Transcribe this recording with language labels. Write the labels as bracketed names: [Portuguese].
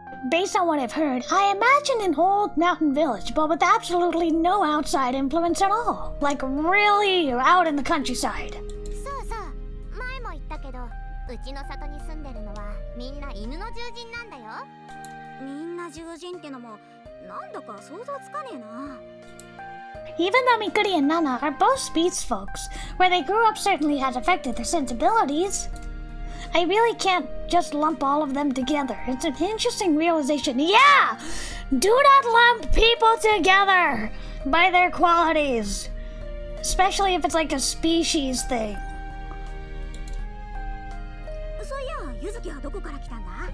[English] Based on what I've heard, I imagine an old mountain village, but with absolutely no outside influence at all. Like really out in the countryside. [Japanese] そうそう、前も言ったけど、うちの里に住んでるのはみんな犬の獣人なんだよ。みんな獣人ってのもなんだか想像つかねえな。 [English] Even though Mikuri and Nana are both speech folks, where they grew up certainly has affected their sensibilities. I really can't just lump all of them together. It's an interesting realization. Yeah! Do not lump people together by their qualities. Especially if it's like a species thing. [Japanese] そういや、ゆずきはどこから来たんだ？